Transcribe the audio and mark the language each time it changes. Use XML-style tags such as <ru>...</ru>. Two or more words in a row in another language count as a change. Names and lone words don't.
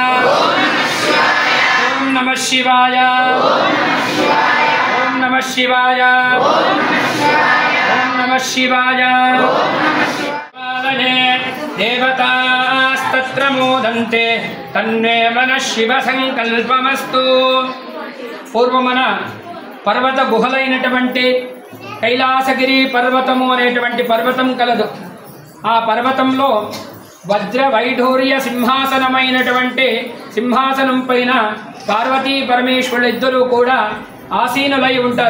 <sa>ओं नमः शिवाय ओं नमः शिवाय ओं नमः शिवाय देवतास्तत्र मोदन्ते तन्मे मनः शिव संकल्पमस्तु।</sa> <te>పూర్వమన పర్వత గుహలైనటువంటి కైలాసగిరి పర్వతము అనేటువంటి పర్వతం కలదు. ఆ పర్వతంలో వజ్ర వైఢూర్య సింహాసనమైనటువంటి సింహాసనం పైన పార్వతీ పరమేశ్వరులు ఇద్దరూ కూడా ఆసీనులై ఉంటారు.</te>